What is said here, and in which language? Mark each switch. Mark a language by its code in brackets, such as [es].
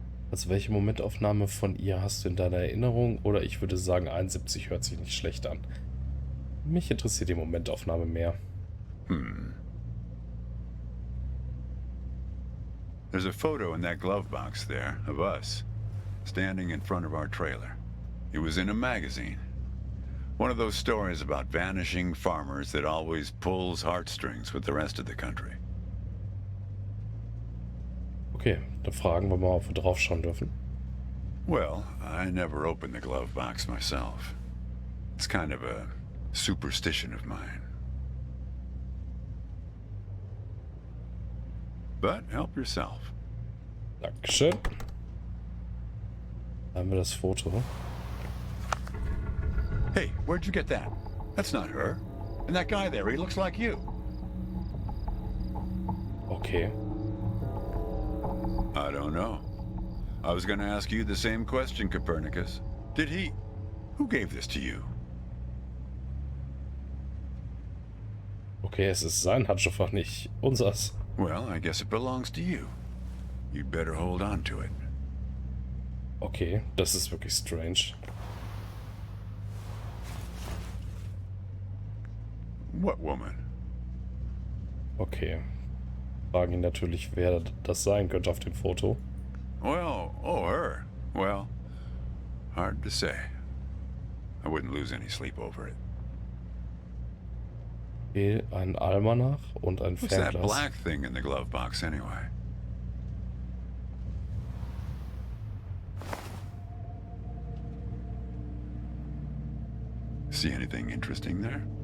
[de] Also welche Momentaufnahme von ihr hast du in deiner Erinnerung? Oder ich würde sagen 71 hört sich nicht schlecht an. Mich interessiert die Momentaufnahme mehr. [en] There's a photo in that glove box there of us, standing in front of our trailer. It was in a magazine. One of those stories about vanishing farmers that always pulls heartstrings with the rest of the country. [de] Okay, dann fragen wir mal, ob wir drauf schauen dürfen. [en] Well, I never opened the glove box myself. It's kind of a superstition of mine. But help yourself. [de] Dankeschön. Da haben wir das Foto. [en] Hey, where'd you get that? That's not her. And that guy there, he looks like you. Okay. I don't know. I was going to ask you the same question, Copernicus. Did he... Who gave this to you? [de] Okay, es ist sein Handschuhfach, nicht unseres. [en] Well, I guess it belongs to you. You'd better hold on to it. [de] Okay, das ist wirklich strange. [en] What woman? Okay. [de] Fragen ihn natürlich, wer das sein könnte auf dem Foto. [en] Well, oh, her. Well, hard to say. I wouldn't lose any sleep over it. [de] Okay, ein Almanach und ein [en] What's that [de] Fernglas. [en] black thing in the glove box anyway? See anything interesting there?